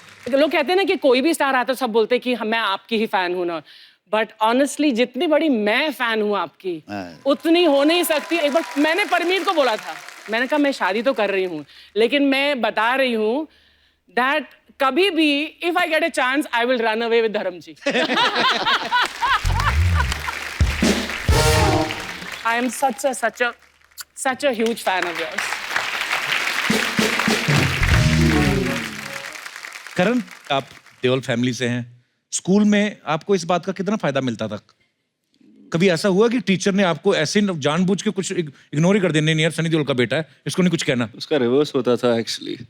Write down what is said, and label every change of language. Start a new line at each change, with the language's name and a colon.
Hindi: लोग कहते हैं ना कि कोई भी स्टार आता है सब बोलते हैं कि मैं आपकी ही फैन हूं ना,
English: but honestly
Hindi: जितनी बड़ी मैं फैन हूं आपकी उतनी हो नहीं सकती। एक बार मैंने परमीत को बोला था, मैंने कहा मैं शादी तो कर रही हूं लेकिन मैं बता रही हूं दैट कभी भी
English: if I get a chance I will run away with
Hindi: धर्म जी।
English: I am such a huge fan of yours.
Hindi: करण, आप देओल फैमिली से हैं, स्कूल में आपको इस बात का कितना फायदा मिलता था? कभी ऐसा हुआ कि टीचर ने आपको ऐसे जानबूझ के कुछ इग्नोर ही कर देने, नहीं यार सनी देओल का बेटा है, इसको नहीं कुछ कहना? उसका रिवर्स होता था एक्चुअली।